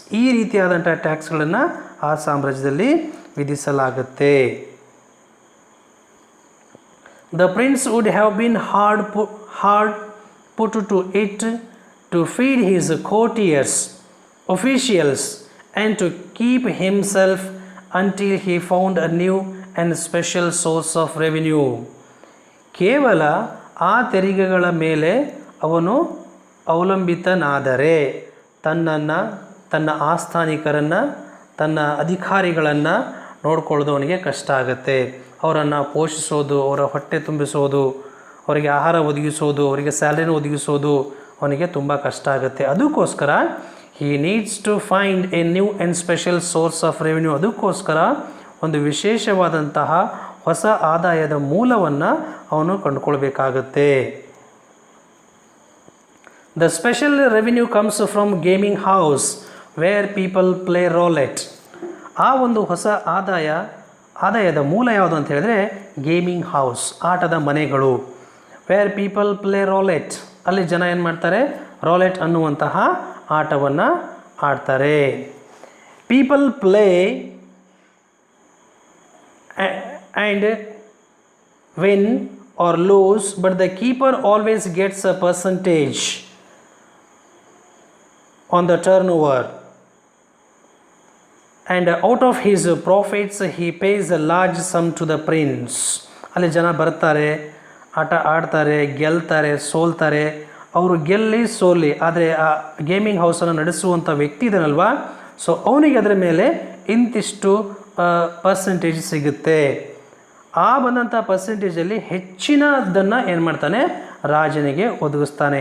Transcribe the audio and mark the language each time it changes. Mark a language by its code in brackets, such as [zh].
[kn] ಈ ರೀತಿಯಾದಂಥ ಟ್ಯಾಕ್ಸ್ಗಳನ್ನು ಆ ಸಾಮ್ರಾಜ್ಯದಲ್ಲಿ ವಿಧಿಸಲಾಗುತ್ತೆ. [en] The prince would have been hard put to it to feed his courtiers, officials, and to keep himself until he found a new and special source of revenue. [kn] ಕೇವಲ ಆ ತೆರಿಗೆಗಳ ಮೇಲೆ ಅವನು ಅವಲಂಬಿತನಾದರೆ ತನ್ನ ಆಸ್ಥಾನಿಕರನ್ನು, ತನ್ನ ಅಧಿಕಾರಿಗಳನ್ನು ನೋಡ್ಕೊಳ್ಳೋದು ಅವನಿಗೆ ಕಷ್ಟ ಆಗುತ್ತೆ. ಅವರನ್ನು ಪೋಷಿಸೋದು, ಅವರ ಹೊಟ್ಟೆ ತುಂಬಿಸೋದು, ಅವರಿಗೆ ಆಹಾರ ಒದಗಿಸೋದು, ಅವರಿಗೆ ಸ್ಯಾಲರಿನ ಒದಗಿಸೋದು ಅವನಿಗೆ ತುಂಬ ಕಷ್ಟ ಆಗುತ್ತೆ. ಅದಕ್ಕೋಸ್ಕರ [en] he needs to find a new and special source of revenue. [kn] ಅದಕ್ಕೋಸ್ಕರ ಒಂದು ವಿಶೇಷವಾದಂತಹ ಹೊಸ ಆದಾಯದ ಮೂಲವನ್ನು ಅವನು ಕಂಡುಕೊಳ್ಬೇಕಾಗತ್ತೆ. [en] The special revenue comes from gaming house where people play roulette. [kn] ಆ ಒಂದು ಹೊಸ ಆದಾಯದ ಮೂಲ ಯಾವುದು ಅಂತ ಹೇಳಿದ್ರೆ ಗೇಮಿಂಗ್ ಹೌಸ್, ಆಟದ ಮನೆಗಳು. [en] where people play roulette, [kn] ಅಲ್ಲಿ ಜನ ಏನು ಮಾಡ್ತಾರೆ, ರೋಲೆಟ್ ಅನ್ನುವಂತಹ ಆಟವನ್ನು ಆಡ್ತಾರೆ. [en] People play and win or lose, but the keeper always gets a percentage on the turnover. And out of his profits he pays a large sum to the prince. [kn] ಅಲ್ಲಿ ಜನ ಬರ್ತಾರೆ, ಆಟ ಆಡ್ತಾರೆ, ಗೆಲ್ತಾರೆ, ಸೋಲ್ತಾರೆ. ಅವರು ಗೆಲ್ಲಿ ಸೋಲಿ, ಆದರೆ ಆ ಗೇಮಿಂಗ್ ಹೌಸನ್ನು ನಡೆಸುವಂಥ ವ್ಯಕ್ತಿ ಇದನ್ನಲ್ವಾ, ಸೊ ಅವನಿಗೆ ಅದರ ಮೇಲೆ ಇಂತಿಷ್ಟು ಪರ್ಸೆಂಟೇಜ್ ಸಿಗುತ್ತೆ. ಆ ಬಂದಂಥ ಪರ್ಸೆಂಟೇಜಲ್ಲಿ ಹೆಚ್ಚಿನದನ್ನು ಏನು ಮಾಡ್ತಾನೆ, ರಾಜನಿಗೆ ಒದಗಿಸ್ತಾನೆ.